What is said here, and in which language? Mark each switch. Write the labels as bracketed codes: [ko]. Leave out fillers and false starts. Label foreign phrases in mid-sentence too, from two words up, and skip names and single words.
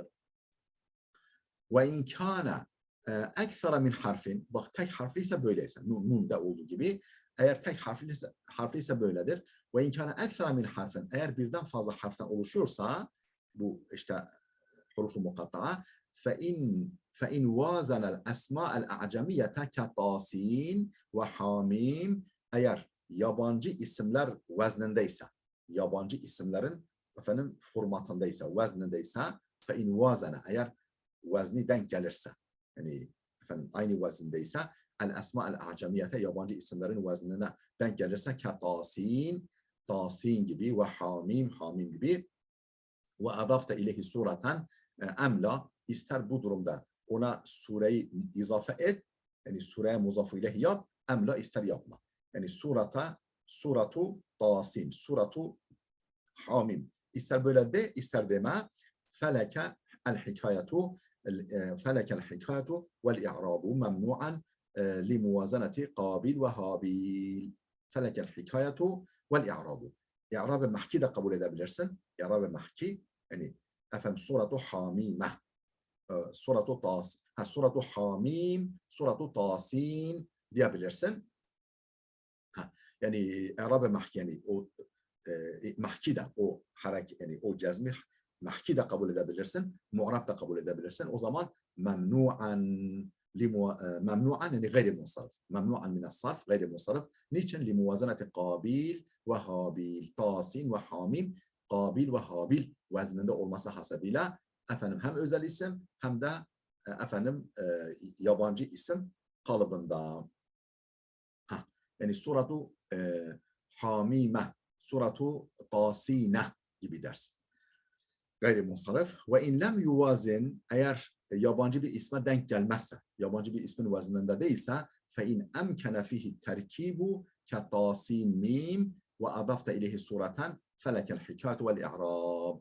[ar] وإن كان أكثر من حرف, [tr] bak tek harfli ise böyleyse, nun'da olduğu gibi, eğer tek harfli ise böyledir. [ar] وإن كان أكثر من حرف, [tr] eğer birden fazla harften oluşuyorsa, bu işte [ar] حروف مقطعة, فَاِنْ وَازَنَ الْاَسْمَاءَ الْاَعْجَمِيَّةَ كَطَاسِينَ وَحَامِيمَ, [tr] eğer yabancı isimler veznindeyse, yabancı isimlerin efendim formatındaysa, veznindeyse, [ar] فَاِنْ وَازَنَ, [tr] eğer vezni denk gelirse, yani efendim aynı vezindeyse, [ar] الأسماء الأعجمية, [tr] yabancı isimlerin veznine denk gelirse, ketasin, tasin gibi ve hamim, hamim gibi, [ar] وأضفت إليه سورة أم لا, [tr] ister bu durumda ona sureyi izafe et, yani sureye muzafı ileyhi yap, emla ister yapma. Yani [ar] سورة طاسين, سورة حاميم, [tr] ister böyle de, ister deme, [ar] فلك الحكاية, فلك الحكاية والإعراب ممنوعا لموازنة قابيل وهابيل. فلك الحكاية والإعراب. إعراب محكي [tr] de kabul edebilirsin. İ'rab-ı mahki, yani efendim [ar] سورة حاميم, سورة حاميم, سورة طاسين [tr] diyebilirsin. Yani i'rab-ı mahki, yani o mahki de o hareket, yani o cezmi mahki de kabul edebilirsin, mu'rab da kabul edebilirsin. O zaman memnu'an yani gayri munsarif. [ar] ممنوعا من الصرف، غير منصرف. [tr] Niçin? [ar] لموازنة قابيل وهابيل, [tr] tasin ve hamim, kabil ve habil vezninde olması hasabıyla efendim hem özel isim hem de efendim yabancı isim kalıbında. Yani [ar] سورة حاميم, سورة طاسين [tr] gibi dersin. Gayrimunsarif. [ar] وإن لم يوازن, [tr] eğer yabancı bir isme denk gelmezse, yabancı bir ismin vezninde değilse, [ar] فإن أمكن فيه تركيب كطاسين ميم وأضفت إليه سورة فلك الحكاية والإعراب.